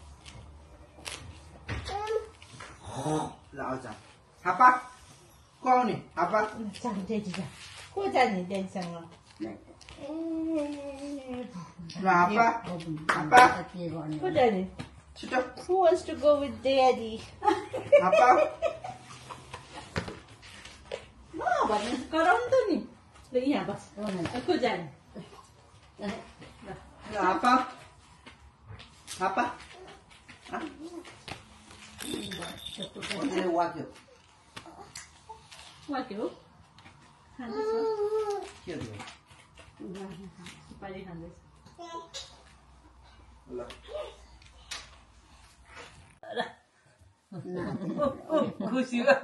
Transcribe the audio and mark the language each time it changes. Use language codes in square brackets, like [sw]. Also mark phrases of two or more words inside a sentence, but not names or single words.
[ne] ल आउँछ हापा को आउने हापा को जाने ड्याडीसँग [en] Papa. Papa. Who daddy? Who wants to go with daddy? Papa. No, but [ne] कराउनु नि ल यहाँ बस को जाने [en] Papa. Papa. [ne] Wakio. वाक्यो के हो? सुपारी खाँदैछ खुसी